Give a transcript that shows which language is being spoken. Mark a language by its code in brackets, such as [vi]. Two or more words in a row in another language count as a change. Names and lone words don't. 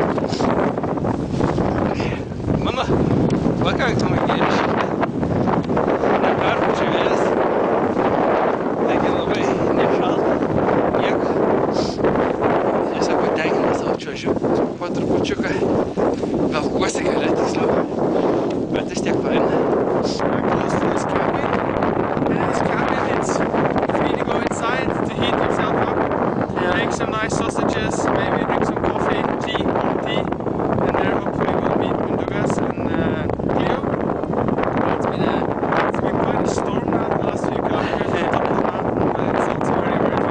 [lt] Mano pakankamai geri šilti. Neperpučia vėjas. Taigi labai nešalta. Nieko. Tiesiog patenkintas savo čiuožiu. Po trupučiuką velkuosi gale tiksliau. Bet vis tiek faina. [en] Close to this cabin. And this cabin, it's free to go inside to heat yourself up. Make some nice sausages, maybe drink some coffee, tea, and there hopefully we'll meet Mundugas and Cleo. It's been quite a storm now the last few kilometers on top of the mountain, but it's also very, very fun.